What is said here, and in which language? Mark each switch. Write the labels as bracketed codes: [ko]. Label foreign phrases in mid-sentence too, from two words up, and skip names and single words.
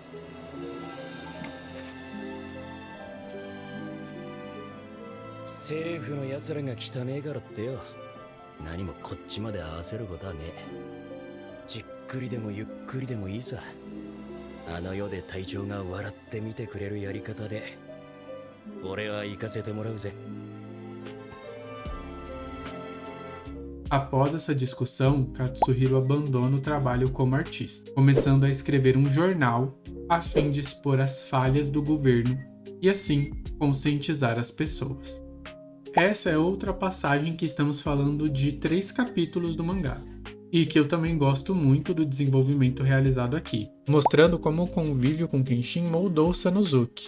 [ja] 政府のやつらが汚ねえからってよ、何もこっちまで合わせることはねえ。じっくりでもゆっくりでもいいさ。あの世で隊長が笑って見てくれるやり方で俺は行かせてもらうぜ。 [pt] Após essa discussão, Katsuhiro abandona o trabalho como artista, começando a escrever um jornal a fim de expor as falhas do governo e assim conscientizar as pessoas. Essa é outra passagem que estamos falando de 3 capítulos do mangá, e que eu também gosto muito do desenvolvimento realizado aqui, mostrando como o convívio com Kenshin moldou Sanosuke.